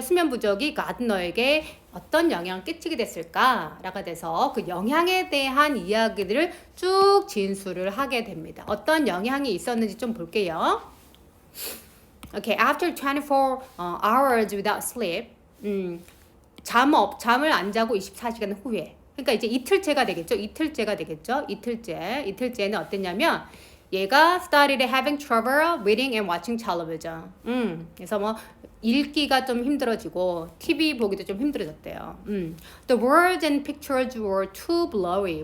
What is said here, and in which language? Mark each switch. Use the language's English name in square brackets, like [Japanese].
[Korean] 수면 부족이 가드너에게 어떤 영향을 끼치게 됐을까라가 돼서 그 영향에 대한 이야기들을 쭉 진술을 하게 됩니다. 어떤 영향이 있었는지 좀 볼게요. [English] Okay, after 24 hours without sleep, [Korean] 잠을 안 자고 24시간 후에. 그러니까 이제 이틀째가 되겠죠. 이틀째는 어땠냐면 얘가 [English] started having trouble reading and watching television. [Korean] 그래서 뭐 읽기가 좀 힘들어지고 TV 보기도 좀 힘들어졌대요. [English] The words and pictures were too blurry.